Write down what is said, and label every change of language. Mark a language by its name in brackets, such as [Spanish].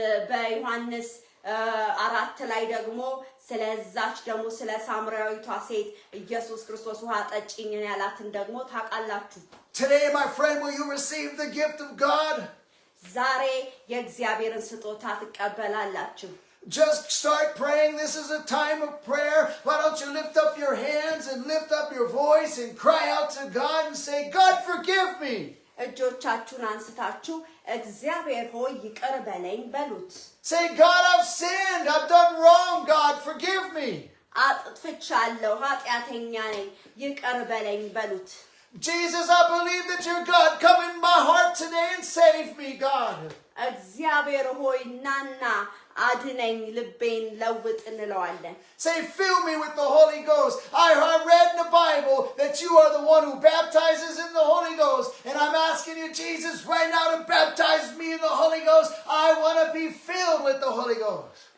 [Amharic] በዮሐንስ 4 ላይ ደግሞ ስለዛች ደግሞ ስለ ሳምራዊቷ ሴት ኢየሱስ ክርስቶስ ውሃ ጠጪኝ ያላትን ደግሞ ታውቃላችሁ። [English] Today, my friend, will you receive the gift of God? [Amharic] ዛሬ የእግዚአብሔርን ስጦታ ትቀበላላችሁ። [English] Just start praying. This is a time of prayer. Why don't you lift up your hands and lift up your voice and cry out to God and say, God, forgive me. [Amharic] እጆቻችሁን አንስታችሁ እግዚአብሔር ሆይ ይቅር በለኝ በሉት። [English] Say, God, I've sinned. I've done wrong. God, forgive me. [Amharic] አጥፍቻለሁ ኃጢአተኛ ነኝ ይቅር በለኝ በሉት [English] Jesus, I believe that you're God. Come in my heart today and save me, God. [Amharic] እግዚአብሔር ሆይ ናና አድነኝ ልቤን ለውጥ እንለዋለን [English] Say, fill me with the Holy Ghost. I read in the Bible that you are the one who baptizes in the Holy Ghost. And I'm asking you, Jesus, right now to baptize me in the Holy Ghost. I want to be filled with the Holy Ghost.